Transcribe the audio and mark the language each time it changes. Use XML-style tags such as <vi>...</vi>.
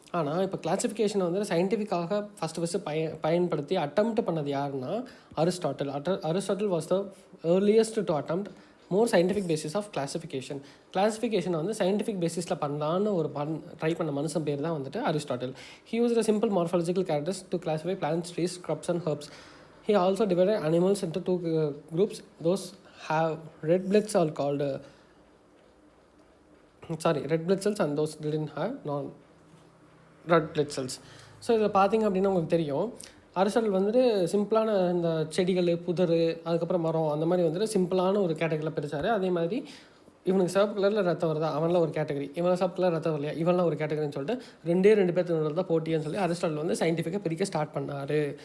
<ta>ஆனால் இப்போ கிளாசிஃபிகேஷனை வந்து சயின்டிஃபிக்காக ஃபஸ்ட்டு பயன்படுத்தி அட்டம்ப்ட் பண்ணது யாருன்னா Aristotle.</ta> <en>Aristotle was the earliest to attempt more scientific basis of classification.</en> <ta>கிளாசிஃபிகேஷனை வந்து சயின்டிஃபிக் பேசிஸில் பண்ணலான்னு ஒரு ட்ரை பண்ண மனுஷன் பேர் தான் வந்துட்டு Aristotle.</ta> <en>He used a simple morphological characters to classify plants, trees, shrubs and herbs. He also divided animals into two groups. Those have red blood cells called red blood cells, and those didn't have non-red blood cells.</en> <ta>So இதில் பார்த்திங்க அப்படின்னா உங்களுக்கு தெரியும், Aristotle வந்துட்டு சிம்பிளான இந்த செடிகள், புதர், அதுக்கப்புறம் மரம், அந்த மாதிரி வந்துட்டு சிம்பிளான ஒரு கேட்டகரியில் பிரித்தார். அதே மாதிரி இவனுக்கு சிவப்பு கலரில் ரத்தம் வருதா, அவன்லாம் ஒரு கேட்டகரி, இவன் சிவப்பு கலர் ரத்தம் வரலையா, இவன்லாம் ஒரு கேட்டகரின்னு சொல்லிட்டு ரெண்டு பேர்த்து தான் போட்டின்னு சொல்லி அரிஸ்டாட்டில் வந்து சயின்டிஃபிக்காக பிரிக்க ஸ்டார்ட் பண்ணார்.</ta>